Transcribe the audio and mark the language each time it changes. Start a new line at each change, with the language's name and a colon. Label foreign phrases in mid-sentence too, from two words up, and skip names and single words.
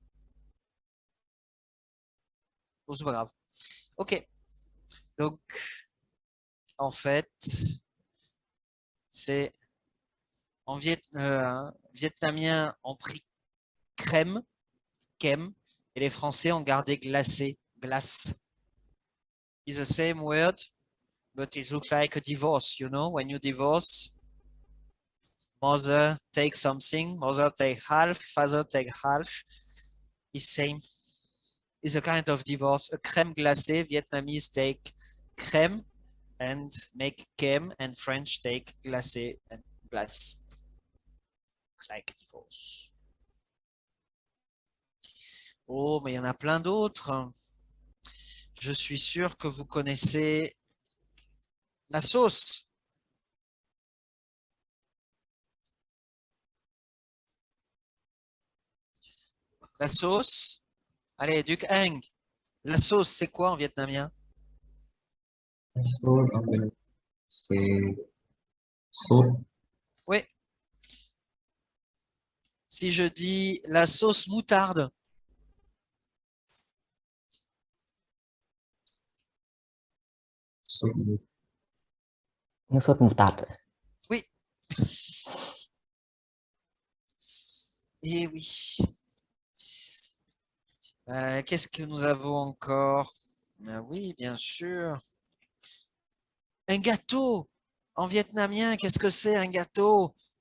French: Bon, c'est pas grave. Ok. Donc, en fait, c'est en vietnamien, on pris crème, kem, et les Français ont gardé glacé, glace.
English: It's the same word, but it looks like a divorce, you know, when you divorce, mother take something, mother take half, father take half, it's same. It's a kind of divorce.
French: A crème glacée,
English: Vietnamese take crème and make kem, and French take glacé and glace. like divorce.
French: Oh, mais il y en a plein d'autres. Je suis sûr que vous connaissez la sauce. La sauce. Allez, Duc Heng. La sauce, c'est quoi en vietnamien?
Vietnamese: Sốt ở bên c'est sốt
French: Oui. Si je dis la sauce moutarde,
Vietnamese: sốt gì? Nước sốt mù tạt.
French: oui. Eh oui. Qu'est-ce que nous avons encore? Ah oui, bien sûr. Un gâteau. En vietnamien, qu'est-ce que c'est un gâteau?